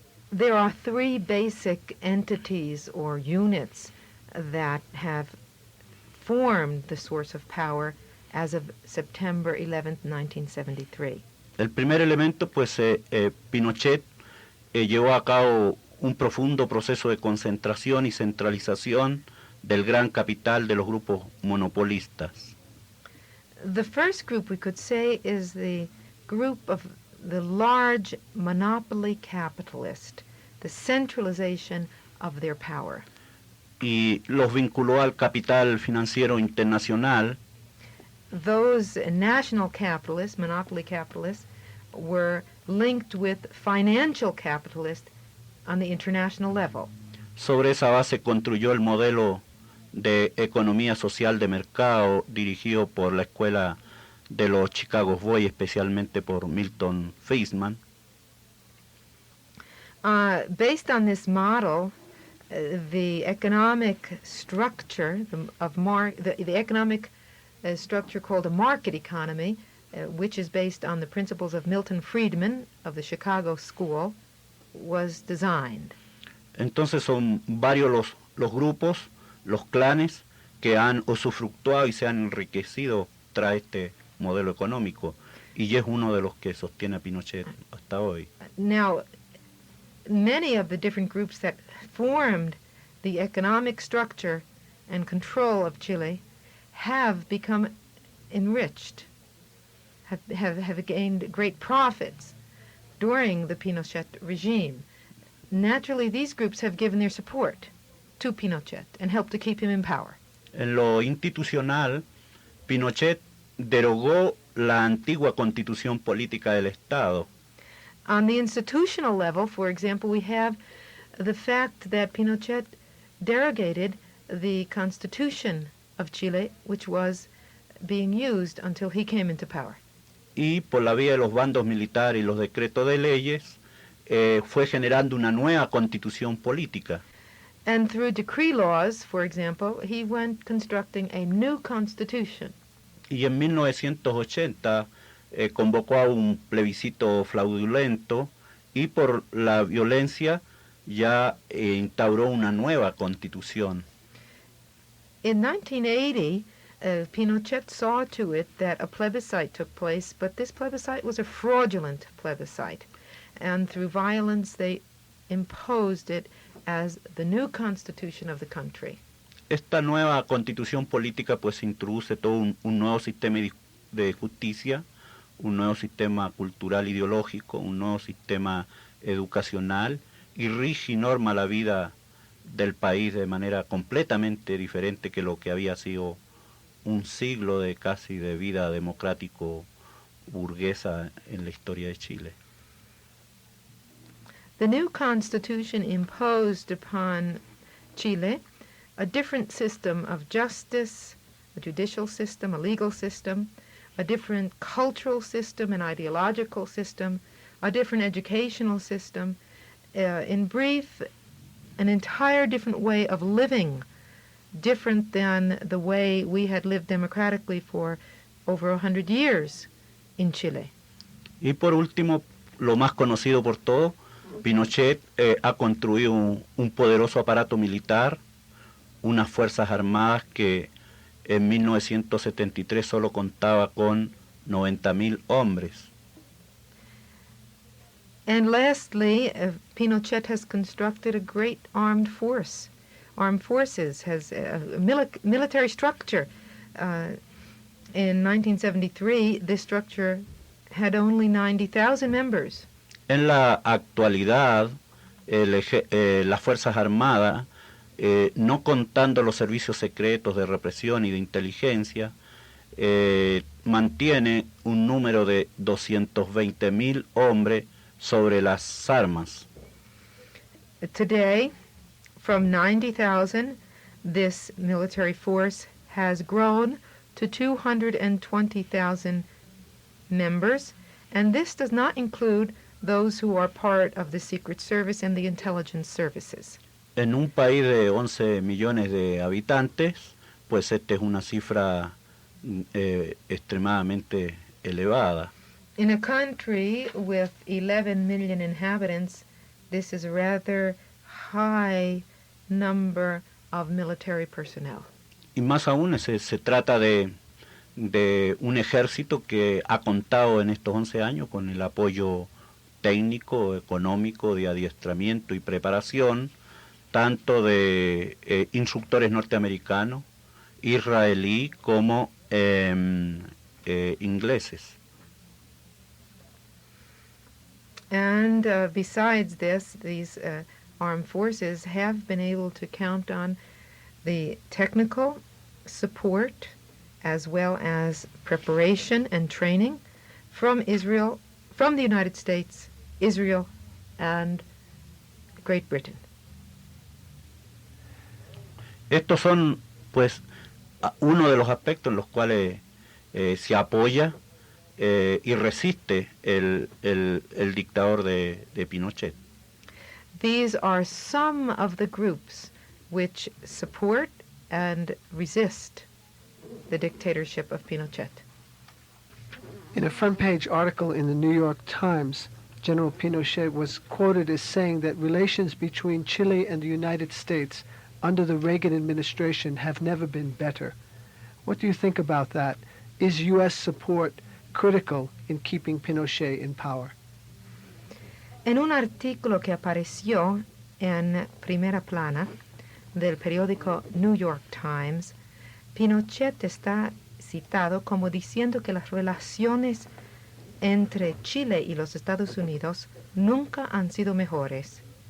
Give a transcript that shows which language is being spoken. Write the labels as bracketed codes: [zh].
[en] There are three basic entities or units that have formed the source of power as of September 11th, 1973. [es] El primer elemento, pues Pinochet llevó a cabo un profundo proceso de concentración y centralización del gran capital de los grupos monopolistas. [en] The first group we could say is the group of the large monopoly capitalist, the centralization of their power. [es] Y los vinculó al capital financiero internacional. [en] Those national capitalists, monopoly capitalists, were linked with financial capitalists on the international level. [es] Sobre esa base construyó el modelo de economía social de mercado dirigido por la escuela de los Chicago Boys, especialmente por Milton Friedman. [en] Based on this model, the economic structure the economic structure called a market economy, which is based on the principles of Milton Friedman of the Chicago School, was designed. [es] Entonces son varios los grupos, los clanes que han usufructuado y se han enriquecido tras este modelo económico, y es uno de los que sostiene a Pinochet hasta hoy. [en] Now, many of the different groups that formed the economic structure and control of Chile have become enriched, have gained great profits during the Pinochet regime. Naturally, these groups have given their support to Pinochet and helped to keep him in power. [es] En lo institucional, Pinochet derogó la antigua constitución política del Estado. [en] On the institutional level, for example, we have the fact that Pinochet derogated the Constitution of Chile, which was being used until he came into power. [es] Y por la vía de los bandos militares y los decretos de leyes, fue generando una nueva constitución política. [en] And through decree laws, for example, he went constructing a new constitution. [es] Y en 1980 convocó a un plebiscito fraudulento y por la violencia ya instauró una nueva constitución. [en] In 1980, Pinochet saw to it that a plebiscite took place, but this plebiscite was a fraudulent plebiscite. And through violence, they imposed it as the new constitution of the country. [es] Esta nueva constitución política pues introduce todo un nuevo sistema de justicia, un nuevo sistema cultural ideológico, un nuevo sistema educacional y rige y norma la vida del país de manera completamente diferente que lo que había sido un siglo de casi de vida democrático burguesa en la historia de Chile. [en] The new constitution imposed upon Chile a different system of justice, a judicial system, a legal system, a different cultural system, an ideological system, a different educational system, in brief, an entire different way of living, different than the way we had lived democratically for over 100 years in Chile. [es] Y por último, lo más conocido por todos, Pinochet ha construido un poderoso aparato militar, unas fuerzas armadas que en 1973 solo contaba con 90,000 hombres. [en] And lastly, Pinochet has constructed a great armed force. Armed forces has a military structure. In 1973, this structure had only 90,000 members. [es] En la actualidad, las Fuerzas Armadas, no contando los servicios secretos de represión y de inteligencia, mantiene un número de 220,000 hombres sobre las armas. [en] Today, from 90,000, this military force has grown to 220,000 members, and this does not include those who are part of the Secret Service and the intelligence services. [es] En un país de 11 millones de habitantes, pues esta es una cifra extremadamente elevada. [en] In a country with 11 million inhabitants, this is a rather high number of military personnel. [es] y más aún se trata de un ejército que ha contado en estos 11 años con el apoyo técnico, económico, de adiestramiento y preparación, tanto de instructores norteamericanos, israelí como ingleses. [en] And besides this, these armed forces have been able to count on the technical support as well as preparation and training from Israel, from the United States, Israel, and Great Britain. [es] Estos son, pues, uno de los aspectos en los cuales se apoya y resiste el dictador de Pinochet. [en] These are some of the groups which support and resist the dictatorship of Pinochet. In a front-page article in the New York Times, General Pinochet was quoted as saying that relations between Chile and the United States under the Reagan administration have never been better. What do you think about that? Is U.S. support critical in keeping Pinochet in power? [es] En un artículo que apareció en primera plana del periódico New York Times, Pinochet está citado como diciendo que las relaciones entre Chile y los Estados Unidos nunca han sido mejores.